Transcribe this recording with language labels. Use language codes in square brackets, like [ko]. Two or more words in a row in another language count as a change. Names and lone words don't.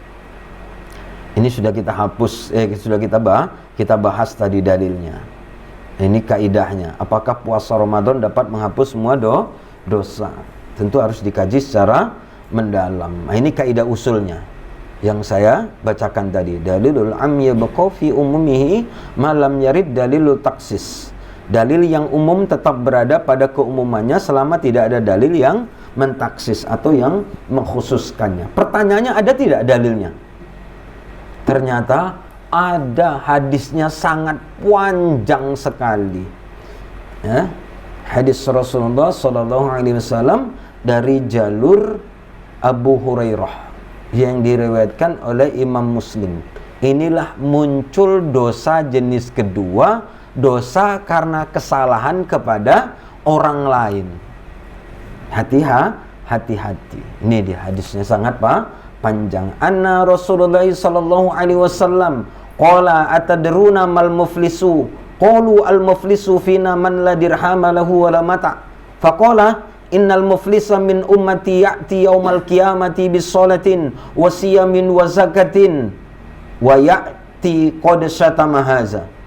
[id] Ini sudah kita hapus, sudah kita bahas tadi dalilnya. Ini kaidahnya. Apakah puasa Ramadan dapat menghapus semua dosa? Tentu harus dikaji secara mendalam. Nah, ini kaidah usulnya yang saya bacakan tadi. [ar] الدليل العام يبقى في عمومه ما لم يرد دليل التخصيص. [id] Dalil yang umum tetap berada pada keumumannya selama tidak ada dalil yang mentaksis atau yang mengkhususkannya. Pertanyaannya, ada tidak dalilnya? Ternyata ada, hadisnya sangat panjang sekali. Ya. Hadis Rasulullah SAW dari jalur Abu Hurairah yang diriwayatkan oleh Imam Muslim. Inilah muncul dosa jenis kedua, dosa karena kesalahan kepada orang lain. Hati-hati. Ini dia hadisnya sangat panjang. [ar] أن رسول الله صلى الله عليه وسلم قال أتدرون ما المفلس قالوا المفلس فينا من لا درهم له ولا متاع فقال إن المفلس من أمتي يأتي يوم القيامة بصلاة وصيام وزكاة ويأتي قد شتم هذا